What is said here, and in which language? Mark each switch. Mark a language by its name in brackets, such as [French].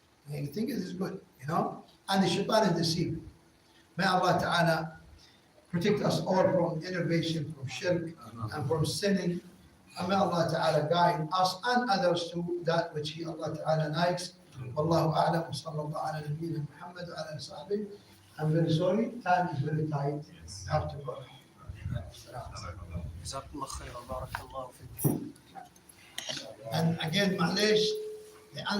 [English] They think it is good, you know? And the shaitan is deceiving. May Allah Ta'ala protect us all from innovation, from shirk, and from sinning. And may Allah Ta'ala guide us and others to that which He, Allah Ta'ala, likes. Wallahu a'lam, sallallahu ala nabiyyina Muhammad wa ala sahbihi. I'm very sorry, time is very tight. I have to go. [Arabic] جزاكم الله خيرا بارك الله فيكم. [English] And again, معلش, the answer